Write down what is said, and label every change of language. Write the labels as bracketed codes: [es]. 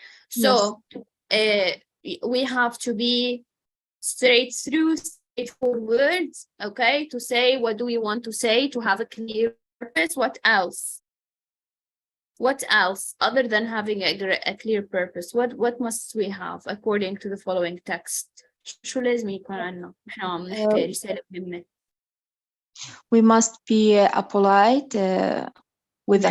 [en] So we have to be straightforward, okay, to say what do we want to say, to have a clear purpose. What else? What else other than having a clear purpose? What must we have according to the following text? [ar] شو لازم يكون عنا؟ إحنا عم نحكي رسالة مهمة. [en] We must be polite with the